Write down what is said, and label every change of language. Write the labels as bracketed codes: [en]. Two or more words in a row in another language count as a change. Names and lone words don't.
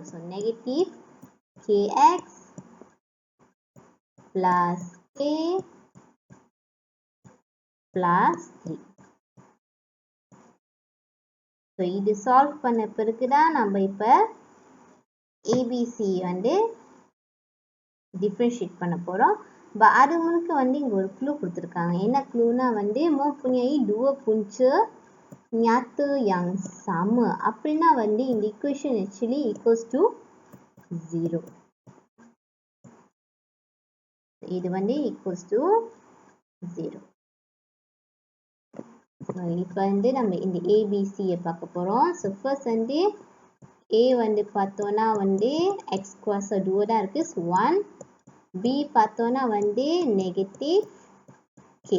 [en] so negative KX plus K plus 3. [ta] ஸோ இது சால்வ் பண்ண பிறகு தான் நம்ம இப்போ ABC வந்து டிஃப்ரென்ஷியேட் பண்ண போகிறோம். அது முழுக்க வந்து இங்கே ஒரு க்ளூ கொடுத்துருக்காங்க. என்ன க்ளூனா வந்து [ms] mempunyai dua punca nyata yang sama. [ta] அப்படின்னா வந்து இந்த [en] equation actually equals to [ta] 0. இது வந்து [en] equals to [ta] 0. இப்போ வந்து நம்ம இந்த ABCயை பார்க்க போகிறோம். ஸோ ஃபர்ஸ்ட் வந்து A வந்து பார்த்தோன்னா வந்து [ms] X kuasa [ta] 2 தான் இருக்குது. ஸோ 1. B பார்த்தோன்னா வந்து நெகட்டிவ் K.